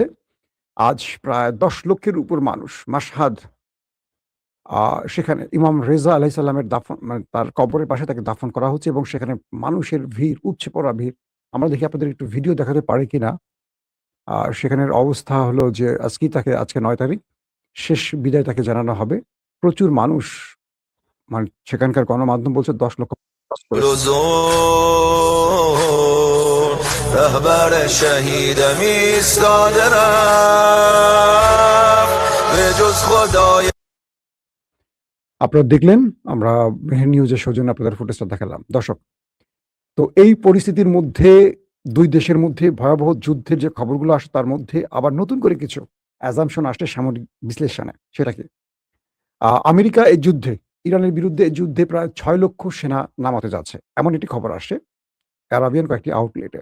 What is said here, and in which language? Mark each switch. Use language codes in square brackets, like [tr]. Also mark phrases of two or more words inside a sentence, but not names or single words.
[bn] আজ প্রায় ১০ লক্ষের উপর মানুষ মাশহাদ সেখানে ইমাম রেজা আলাইহিস সালামের দাফন, মানে তার কবরের পাশে তাকে দাফন করা হচ্ছে এবং সেখানে মানুষের ভিড়, উপচে পড়া ভিড়। আমরা দেখি আপনাদের একটু ভিডিও দেখাতে পারি কিনা। সেখানের অবস্থা হলো যে আজকে ৯ তারিখ শেষ বিদায় তাকে জানানো হবে। প্রচুর মানুষ, মানে সেখানকার গণমাধ্যম বলছে ১০ লক্ষ [fa] رهبر شهیدم ایستادم به جز خدای। [bn] আপনারা দেখলেন, আমরা মেহের নিউজের সৌজন্যে আপনাদের ফুটেজটা দেখালাম। দর্শক, তো এই পরিস্থিতির মধ্যে দুই দেশের মধ্যে ভয়াবহ যুদ্ধের যে খবরগুলো আসে তার মধ্যে আবার নতুন করে কিছু অ্যাজাম্পশন আসছে সামরিক বিশ্লেষণে। সেটা কি? আমেরিকা এই যুদ্ধে, ইরানের বিরুদ্ধে এই যুদ্ধে প্রায় ৬ লক্ষ সেনা নামাতে যাচ্ছে, এমন একটি খবর আসছে আরাবিয়ান কয়েকটি আউটলেটে।